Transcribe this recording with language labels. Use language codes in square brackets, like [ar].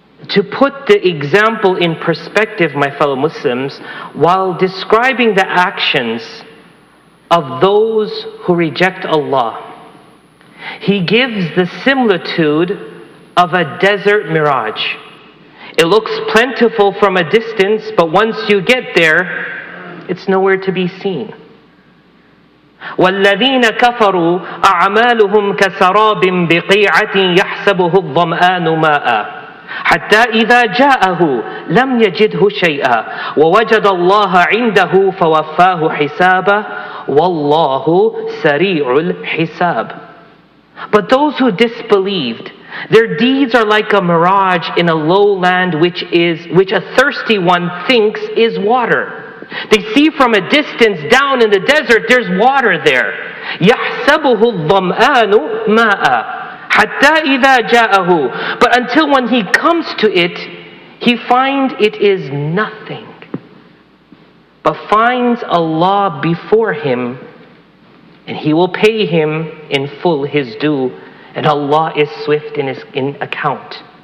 [en] To put the example in perspective, my fellow Muslims, while describing the actions of those who reject Allah, He gives the similitude of a desert mirage. It looks plentiful from a distance, but once you get there, it's nowhere to be seen. [ar] وَالَّذِينَ كَفَرُوا أَعْمَالُهُمْ كَسَرَابٍ بِقِيعَةٍ يَحْسَبُهُ الظَّمْآنُ مَاءً حتى إذا جاءه لم يجده شيئا ووجد الله عنده فوفاه حسابه والله سريع الحساب. [en] But those who disbelieved, their deeds are like a mirage in a lowland which a thirsty one thinks is water. They see from a distance down in the desert there's water there. [ar] يحسبه الظمآن ماء حتى إذا جاءه. [en] But until when he comes to it, he finds it is nothing, but finds Allah before him, and he will pay him in full his due, and Allah is swift in account.